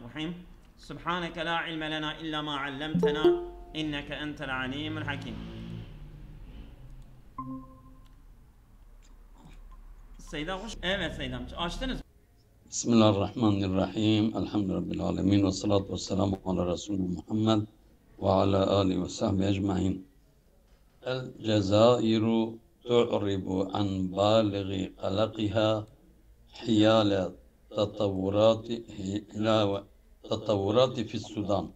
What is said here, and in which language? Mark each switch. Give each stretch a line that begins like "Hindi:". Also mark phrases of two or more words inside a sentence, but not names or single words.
Arabic: الرحيم سبحانك لا علم لنا إلا ما علمتنا إنك أنت العليم الحكيم.
Turkish: Seyda hoş. Evet Seydam. Açtınız.
Arabic: بسم الله الرحمن الرحيم. الحمد لله رب العالمين. والصلاة والسلام على رسول محمد وعلى آله وصحبه أجمعين. الجزائر تعرب عن بالغ قلقها حيال تطورات في السودان.